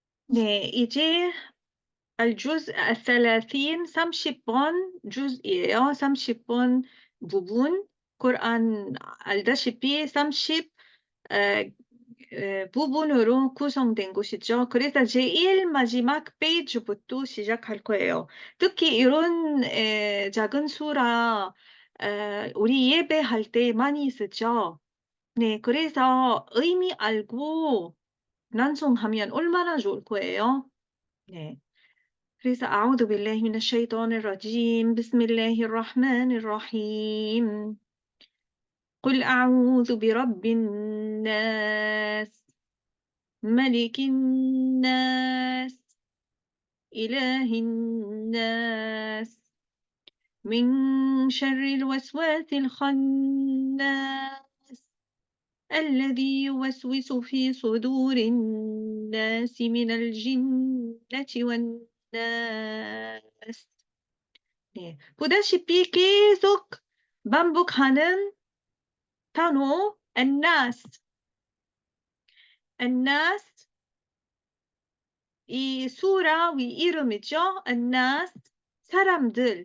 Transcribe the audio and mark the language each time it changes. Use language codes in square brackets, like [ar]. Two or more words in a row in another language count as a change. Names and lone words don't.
[ko] 네, 이제 [ar] الجزء الثلاثين [ko] 30번 جزئ이에요. 30번 부분. 꾸란 알다시피 30 부분으로 구성된 것이죠. 그래서 제1 마지막 페이지부터 시작할 거예요. 특히 이런 작은 수라 우리 예배할 때 많이 쓰죠. 네, 그래서 의미 알고 낭송하면 얼마나 좋을 거예요. 네. [ar] 그래서 أعوذ بالله من الشيطان الرجيم بسم الله الرحمن الرحيم قل أعوذ برب الناس ملك الناس إله الناس من شر الوسواس الخناس الذي يوسوس في صدور الناس من الجنة والناس. [ko] 네, 보다시피 계속 반복하는 단어 الناس. الناس 이 수라 위 이름이죠. الناس 사람들.